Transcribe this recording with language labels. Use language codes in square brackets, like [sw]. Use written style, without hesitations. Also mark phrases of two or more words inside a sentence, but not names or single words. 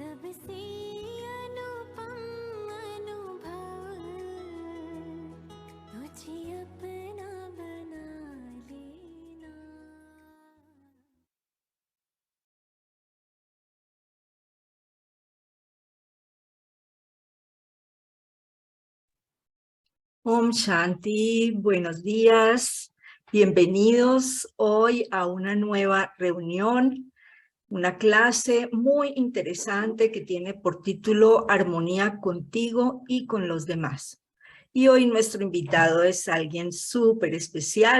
[hi] ऐसी अनुपम अनुभव तुझे अपना बना लेना। Om Shanti, [es] buenos días, bienvenidos hoy a una nueva reunión, una clase muy interesante que tiene por título Armonía contigo y con los demás. Y hoy nuestro invitado es alguien súper especial.